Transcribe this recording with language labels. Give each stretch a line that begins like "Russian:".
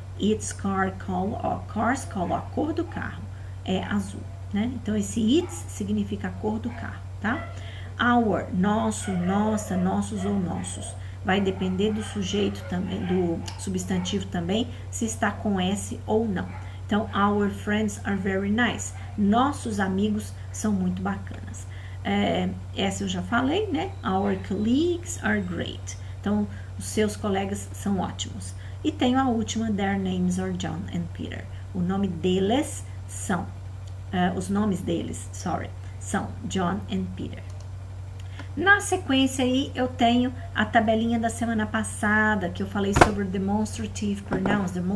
English: Its car color,
Portuguese: ó,
English: cars color,
Portuguese: a cor do carro é azul, né? Então, esse its significa a cor do carro, tá? Our, nosso, nossa, nossos ou nossos. Vai depender do sujeito também, do substantivo também, se está com S ou não.
English: Então, our friends are very nice.
Portuguese: Nossos amigos são muito bacanas. Essa eu já falei, né?
English: Our colleagues are great.
Portuguese: Então, os seus colegas são ótimos. E tenho a última,
English: their names are John and Peter.
Portuguese: O nome deles são, os nomes deles, são John and Peter. Na sequência aí, eu tenho a tabelinha da semana passada, que eu falei sobre demonstrative pronouns.